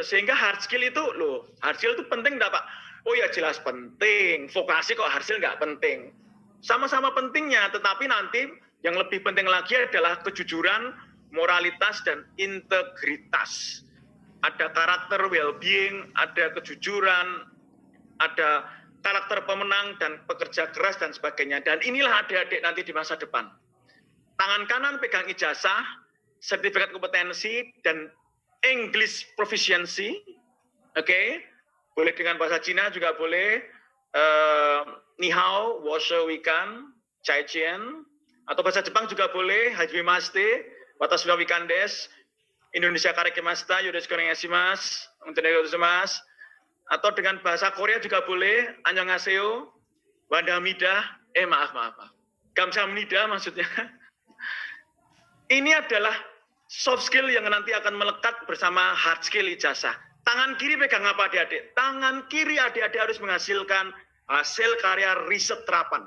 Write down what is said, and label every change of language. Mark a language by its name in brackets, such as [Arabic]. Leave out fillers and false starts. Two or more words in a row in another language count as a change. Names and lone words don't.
[Indonesian] Sehingga [English] hard skill [Indonesian] itu, [English] hard skill [Indonesian] itu penting enggak Pak? Oh ya jelas penting, vokasi kok hasil nggak penting. Sama-sama pentingnya, tetapi nanti yang lebih penting lagi adalah kejujuran, moralitas, dan integritas. Ada karakter well-being, ada kejujuran, ada karakter pemenang, dan pekerja keras, dan sebagainya. Dan inilah adik-adik nanti di masa depan. Tangan kanan pegang ijazah, sertifikat kompetensi, dan [English] English proficiency, [Indonesian] oke? boleh dengan bahasa Cina juga boleh, [Chinese] 你好，我是 Wei Kan，再见, [Indonesian] atau bahasa Jepang juga boleh, [Japanese] はじめまして、わたしはウィカンです、インドネシアかれけました、よろしくおねがいします、ございます. [Indonesian] Atau dengan bahasa Korea juga boleh, [Korean] 안녕하세요, 완다미다, [Indonesian] maaf. Kamsahamnida maksudnya. Ini adalah [English] soft skill [Indonesian] yang nanti akan melekat bersama [English] hard skill [Indonesian] ijazah. Tangan kiri pegang apa adik-adik? Tangan kiri adik-adik harus menghasilkan hasil karya riset terapan.